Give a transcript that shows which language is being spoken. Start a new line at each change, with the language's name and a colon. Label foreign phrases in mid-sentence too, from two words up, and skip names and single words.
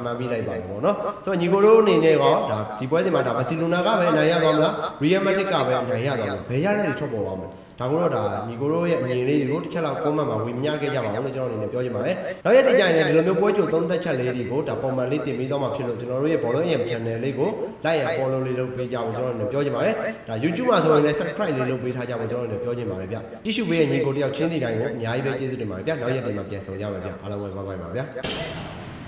Burmese: မှန်းပေးလိုက်ပါတယ်ပေါ့နော်ဆိုတော့ညီကိုတို့အနေနဲ့ကဒါဒီပွဲဒီမှာဒါဘာစီလိုနာကပဲအနိုင်ရသွားမလား real matic ကပဲအနိုင်ရသွားမလားဘယ်ရတဲ့တွေထွက်ပေါ်သွားမလဲဒါကတော့ဒါညီကိုတို့ရဲ့အမြင်လေးတွေကိုတစ်ချက်လောက် comment မှာဝေမျှခဲ့ကြပါအောင်လို့ကျွန်တော်အနေနဲ့ပြောချင်ပါတယ်။နောက်ရက်ဒီကြရင်ဒီလိုမျိုးပွဲကြိုသုံးသက်ချက်လေးတွေကိုဒါပုံမှန်လေးတင်ပေးသွားမှာဖြစ်လို့ကျွန်တော်တို့ရဲ့ Ballon AM channel လေးကို
English: like and follow
Burmese: လေးလုပ်ပေးကြဖို့ကျွန်တော်အနေနဲ့ပြောချင်ပါတယ်။ဒါ YouTube မှာဆိုရင်လည်း subscribe လေးလုပ်ပေးထားကြဖို့ကျွန်တော်အနေနဲ့ပြောချင်ပါတယ်ဗျ။ကြည့်ရှုပေးတဲ့ညီကိုတယောက်ချင်းစီတိုင်းကိုအများကြီးပဲကျေးဇူးတင်ပါတယ်ဗျ။နောက်ရက်ဒီမှာပြန်ဆောင်ကြမယ်ဗျ။အားလုံးပဲ
English: bye bye
Burmese: ပါဗျာ။